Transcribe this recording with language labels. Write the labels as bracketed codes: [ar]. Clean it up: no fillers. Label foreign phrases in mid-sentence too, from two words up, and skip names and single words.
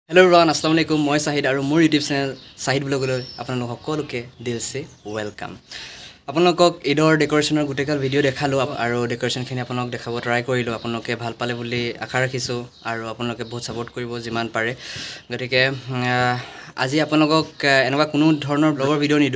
[en] Hello everyone, [ar] السلام عليكم. [as] Moi Sahid aru mur YouTube channel Sahid blogoloi আপোনালোক সকলোকে দিলছে ওয়েলকাম। আপোনালোকক ঈদৰ ডেকোৰেশ্যনৰ গুটেকাল ভিডিঅ' দেখালো আৰু ডেকোৰেশ্যনখিনি আপোনালোক দেখাব ট্ৰাই কৰিলোঁ। আপোনালোকে ভাল পালে বুলি আশা ৰাখিছোঁ আৰু আপোনালোকে বহুত সাপোৰ্ট কৰিব যিমান পাৰে। গতিকে আজি আপোনালোকক এনেকুৱা কোনো ধৰণৰ ব্লগৰ ভিডিঅ' নিদো।